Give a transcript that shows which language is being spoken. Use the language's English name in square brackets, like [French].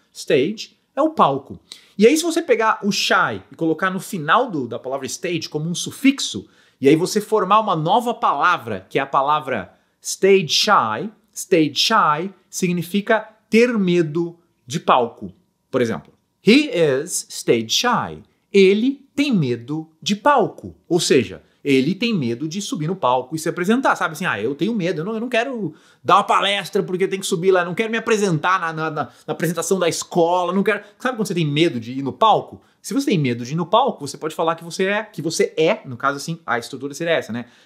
[Portuguese] Stage é o palco. E aí se você pegar o shy e colocar no final da palavra stage como um sufixo, e aí você formar uma nova palavra, que é a palavra stage shy significa ter medo de palco. Por exemplo, [English] he is stage shy. [Portuguese] Ele tem medo de palco. Ou seja, ele tem medo de subir no palco e se apresentar. Sabe assim, eu tenho medo, eu não quero dar uma palestra porque tem que subir lá, não quero me apresentar na apresentação da escola, não quero... Sabe quando você tem medo de ir no palco? Se você tem medo de ir no palco, você pode falar que você é, no caso assim, a estrutura seria essa, né?